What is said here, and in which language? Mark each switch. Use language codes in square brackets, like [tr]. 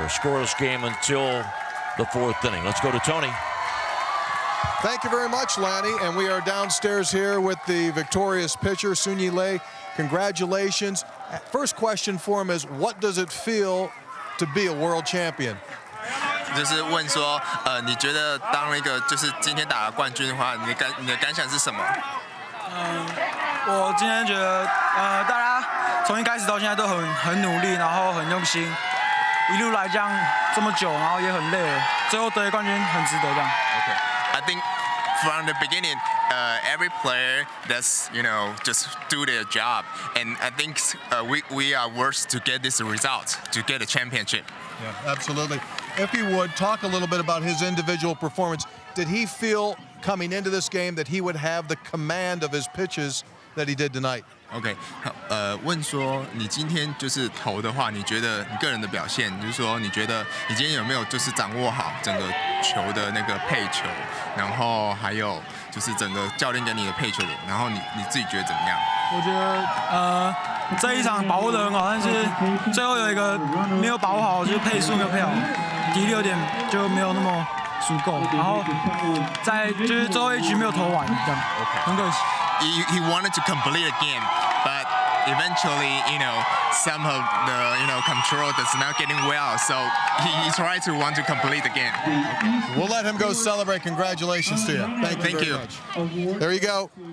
[en] A scoreless game until the 4th inning. Let's go to Tony. Thank you very much, Lanny. And we are downstairs here with the victorious pitcher, Sunyi Lei. Congratulations. First question for him is, what does it feel to be a world champion? [zh] 就是问说，你觉得当一个就是今天打了冠军的话，你的感想是什么？我今天觉得，大家从一开始到现在都很努力，然后很用心，一路来这样这么久，然后也很累了，最后得冠军很值得这样。 [en] I think from the beginning, every player that's just do their job, and I think we are worth to get this result, to get a championship. Yeah, absolutely. If you would, talk a little bit about his individual performance. Did he feel coming into this game that he would have the command of his pitches that he did tonight? [zh] OK， 问说你今天就是投的话，你觉得你个人的表现，就是说你觉得你今天有没有就是掌握好整个球的那个配球，然后还有就是整个教练给你的配球，然后你自己觉得怎么样？我觉得这一场把握得很好，但是最后有一个没有把握好，就是配速没有配好，敌力有点就没有那么足够，然后在就是最后一局没有投完，这样很可惜。 [en] He wanted to complete a game, but eventually, some of the, control that's not getting well. So he tried to want to complete the game. Okay. We'll let him go celebrate. Congratulations to you. Thank you very much. There you go.